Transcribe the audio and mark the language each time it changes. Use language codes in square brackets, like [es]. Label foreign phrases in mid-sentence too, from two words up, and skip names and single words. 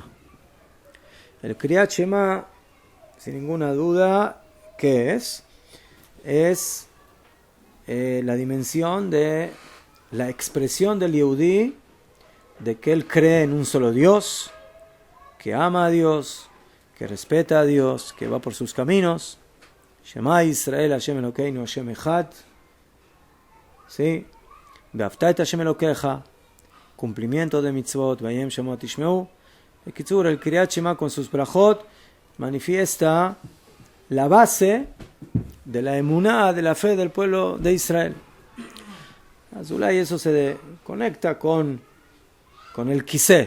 [es] El [he] קריאת שמע, [es] sin ninguna duda, ¿qué es? Es la dimensión de la expresión del Yehudí, de que él cree en un solo Dios, que ama a Dios, que respeta a Dios, que va por sus caminos. [he] שמע ישראל, ה' אלקינו, ה' אחד. [es] ¿Sí? [he] ואהבת את ה' אלקיך. [es] Cumplimiento de mitzvot. [he] והיה אם שמוע תשמעו. [es] En Kitzur, el [he] קריאת שמע [es] con sus brajot manifiesta la base de la emuná, de la fe del pueblo de Israel. Azulay, eso se conecta con el kisé.